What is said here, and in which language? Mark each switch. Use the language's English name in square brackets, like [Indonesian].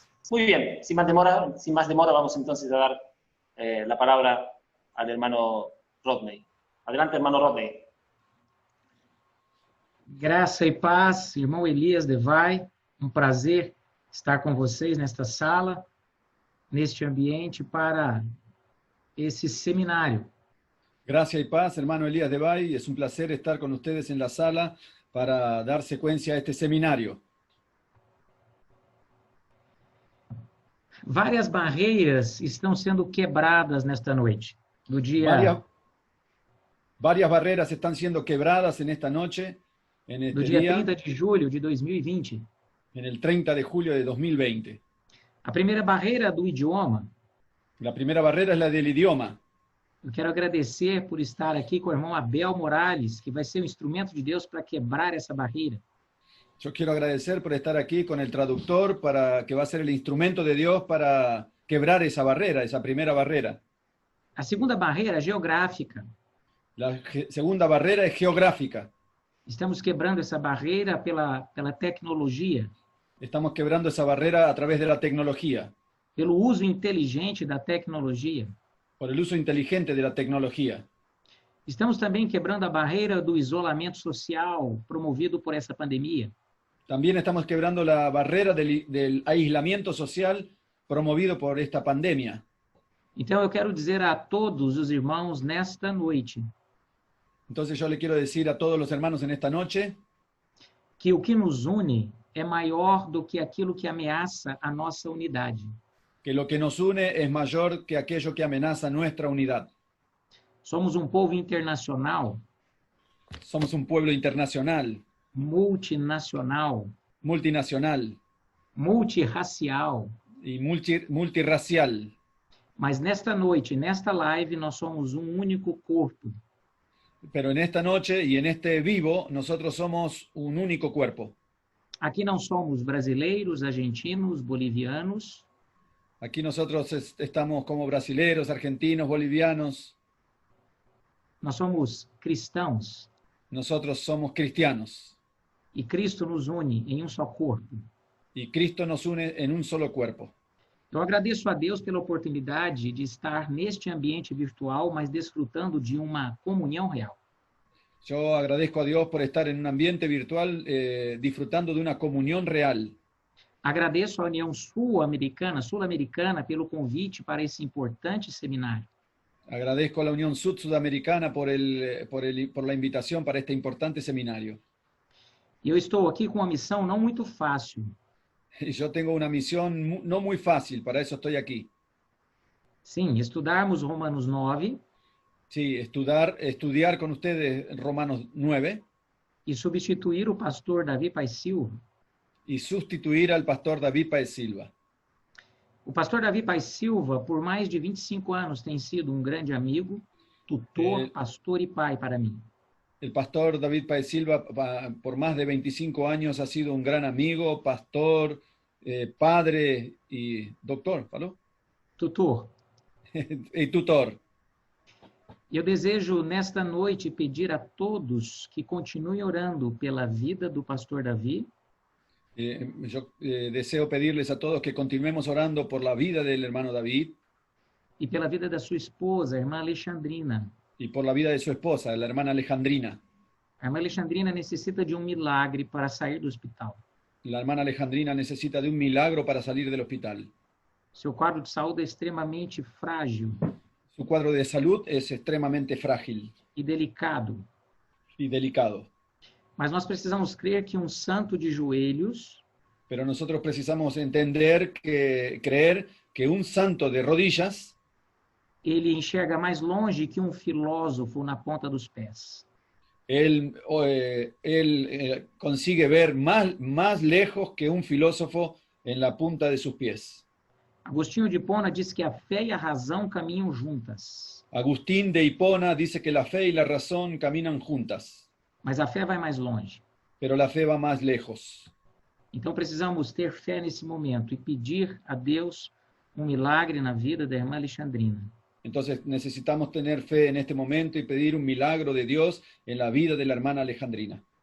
[Spanish] Muy bien, sin más demora vamos entonces a dar la palabra al hermano Rodney. Adelante, hermano Rodney. [Portuguese] Graça e paz, irmão Elias Devay, prazer estar com vocês nesta sala, neste ambiente para esse seminário. [Spanish] Gracias y paz, hermano Elías Devay. Es un placer estar con ustedes en la sala para dar secuencia a este seminario. [Portuguese] Várias barreiras estão sendo quebradas nesta noite, do dia... [Spanish] Varias barreras están siendo quebradas en esta noche, en este [Portuguese] do dia [Spanish] día, [Portuguese] 30 de julho de 2020. [Spanish] en el 30 de julio de 2020. [Portuguese] A primeira barreira do idioma. [Spanish] La primera barrera es la del idioma. [Portuguese] Eu quero agradecer por estar aqui com o irmão Abel Morales, que vai ser um instrumento de Deus para quebrar essa barreira. [Spanish] Yo quiero agradecer por estar aquí con el traductor, que va a ser el instrumento de Dios para quebrar esa barrera, esa primera barrera. [Portuguese] A segunda barreira é geográfica. [Spanish] La segunda barrera es geográfica. [Portuguese] Estamos quebrando essa barreira pela tecnologia. [Spanish] Estamos quebrando esa barrera a través de la tecnología. [Portuguese] Pelo uso inteligente da tecnologia. [Spanish] Por el uso inteligente de la tecnología. [Portuguese] Estamos também quebrando a barreira do isolamento social promovido por essa pandemia. [Spanish] También estamos quebrando la barrera del aislamiento social promovido por esta pandemia. [Portuguese] Então eu quero dizer a todos os irmãos nesta noite. [Spanish] Entonces yo le quiero decir a todos los hermanos en esta noche [Portuguese] que o que nos une é maior do que aquilo que ameaça a nossa unidade. [Spanish] Que lo que nos une es mayor que aquello que amenaza nuestra unidad. [Portuguese] Somos um povo internacional. [Spanish] Somos un pueblo internacional. [Portuguese] Multinacional. [Spanish] Multinacional. [Portuguese] Multirracial. [Spanish] Y multirracial. [Portuguese] Mas nesta noite, nesta live, nós somos um único corpo. [Spanish] Pero en esta noche y en este vivo, nosotros somos un único cuerpo. [Portuguese] Aqui não somos brasileiros, argentinos, bolivianos. [Spanish] Aquí nosotros estamos como brasileros, argentinos, bolivianos. [Portuguese] Nós somos cristãos. [Spanish] Nosotros somos cristianos. [Portuguese] E Cristo nos une em um só corpo. [Spanish] Y Cristo nos une en un solo cuerpo. [Portuguese] Eu agradeço a Deus pela oportunidade de estar neste ambiente virtual, mas desfrutando de uma comunhão real. [Spanish] Yo agradezco a Dios por estar en un ambiente virtual disfrutando de una comunión real. [Portuguese] Agradeço à União Sul-Americana pelo convite para esse importante seminário. [Spanish] Agradezco a la Unión Sudamericana por la invitación para este importante seminario. [Portuguese] E eu estou aqui com uma missão não muito fácil. [Spanish] Y yo tengo una misión no muy fácil, para eso estoy aquí. [Portuguese] Sim, estudarmos Romanos 9. [Spanish] Sí, estudiar con ustedes Romanos 9. [Portuguese] E substituir o pastor Davi Paes Silva. [Spanish] Y sustituir al pastor David Paes Silva. [Portuguese] O pastor Davi Paes Silva, por mais de 25 anos, tem sido um grande amigo, tutor, pastor e pai para mim. [Spanish] El pastor David Paes Silva, por más de 25 años, ha sido un gran amigo, pastor, padre y doctor, ¿falou? [Portuguese] Tutor. [Spanish] Y tutor. [Portuguese] Eu desejo, nesta noite, pedir a todos que continuem orando pela vida do pastor Davi. [Spanish] Yo deseo pedirles a todos que continuemos orando por la vida del hermano David. [Portuguese] E pela vida da sua esposa, a irmã Alexandrina. [Spanish] Y por la vida de su esposa, la hermana Alejandrina. [Portuguese] A irmã Alexandrina necessita de um milagre para sair do hospital. [Spanish] La hermana Alejandrina necesita de un milagro para salir del hospital. [Portuguese] Seu quadro de saúde é extremamente frágil. [Spanish] Su cuadro de salud es extremadamente frágil. [Portuguese] E delicado. [Spanish] Y delicado. [Portuguese] Mas nós precisamos crer que um santo de joelhos. [Spanish] Pero nosotros precisamos creer que un santo de rodillas. [Portuguese] Ele enxerga mais longe que um filósofo na ponta dos pés. [Spanish] Él consigue ver más lejos que un filósofo en la punta de sus pies. [Portuguese] Agostinho de Hipona diz que a fé e a razão caminham juntas. [Spanish] Agustín de Hipona dice que la fe y la razón caminan juntas. [Portuguese] Mas a fé vai mais longe. [Spanish] Pero la fe va más lejos. [Portuguese] Então precisamos ter fé nesse momento e pedir a Deus um milagre na vida da irmã Alexandrina. [Spanish] Entonces necesitamos tener fe en este momento y pedir un milagro de Dios en la vida de la hermana Alejandrina.